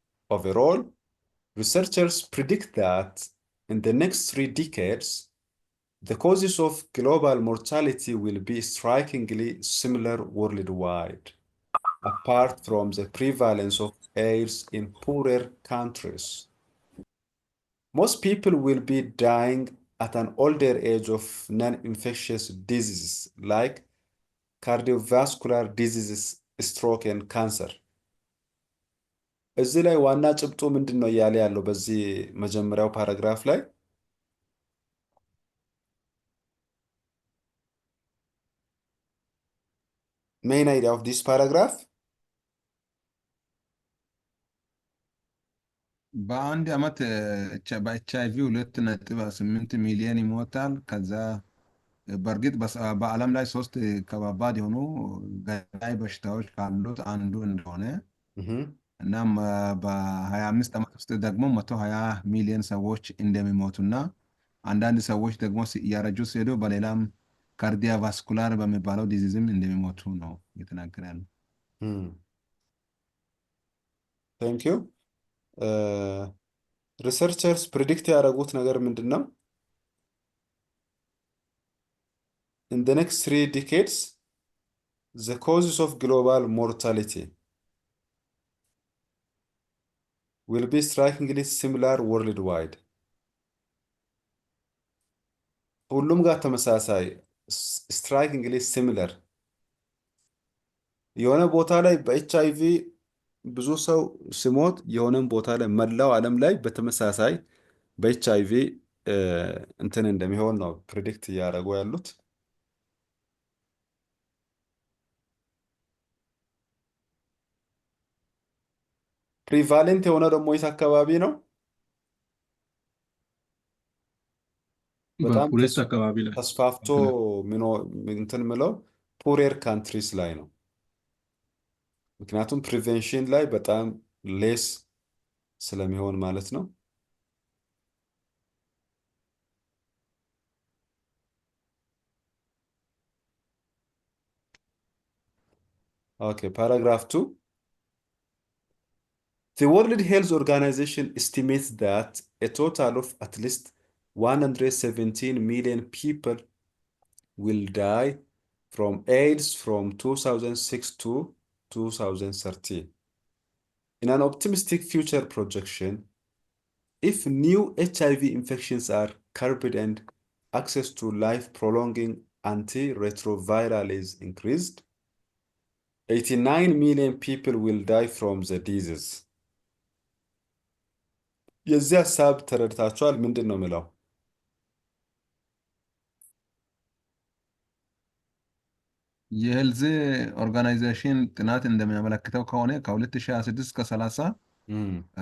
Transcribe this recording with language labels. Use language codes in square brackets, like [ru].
[en] Overall, researchers predict that in the next 3 decades, the causes of global mortality will be strikingly similar worldwide, apart from the prevalence of AIDS in poorer countries. Most people will be dying at an older age of non-infectious diseases like cardiovascular diseases, stroke, and cancer. [am] እዚህ ላይ ዋና ጭብጡ ምንድን ነው እያለ ያለው በዚህ መጀመሪያው ፓራግራፍ ላይ main idea of this paragraph በአንድ ዓመት በኤች አይቪ 2.8 ሚሊዮን ይሞታል። ከዛ በእርግጥ በዓለም ላይ 3 ከባባድ የሆኑ ገዳይ በሽታዎች ካሉት አንዱ እንደሆነ እናም በ25 ዓመት ውስጥ ደግሞ 120 ሚሊዮን ሰዎች እንደሚሞቱና አንዳንድ ሰዎች ደግሞ እያረጁ ሲሄዱ በሌላም ካርዲያቫስኩላር በሚባለው ዲዚዝም እንደሚሞቱ ነው እየተናገረ ያለው። [en] Thank you. [am] ሪሰርቸርስ ፕሪዲክት ያደረጉት ነገር ምንድን ነው? [en] In the next 3 decades, the causes of global mortality will be strikingly similar worldwide. [am] ሁሉም ጋር ተመሳሳይ strikingly similar የሆነ ቦታ ላይ በኤችአይቪ ብዙ ሰው ሲሞት የሆነም ቦታ ላይ መላው ዓለም ላይ በተመሳሳይ በኤችአይቪ እንትን እንደሚሆን ነው ፕሪዲክት እያደረጉ ያሉት። ፕሪቫሌንት የሆነ ደግሞ የት አካባቢ ነው? በጣም በሁለት አካባቢ ላይ ተስፋፍቶ እንትን ምለው ፑሬር ካንትሪስ ላይ ነው። ምክንያቱም ፕሪቬንሽን ላይ በጣም ሌስ ስለሚሆን ማለት ነው። ኦኬ paragraph 2. [en] The World Health Organization estimates that a total of at least 117 million people will die from AIDS from 2006 to 2013. In an optimistic future projection, if new HIV infections are curbed and access to life-prolonging antiretroviral is increased, 89 million people will die from the disease. [am] የዚህ ሀሳብ ተረድታችኋል? ምንድን ነው የሚለው? የሄልዝ ኦርጋናይዜሽን ጥናት እንደሚያመለክተው ከሆነ ከ2026 እስከ 30 እም፣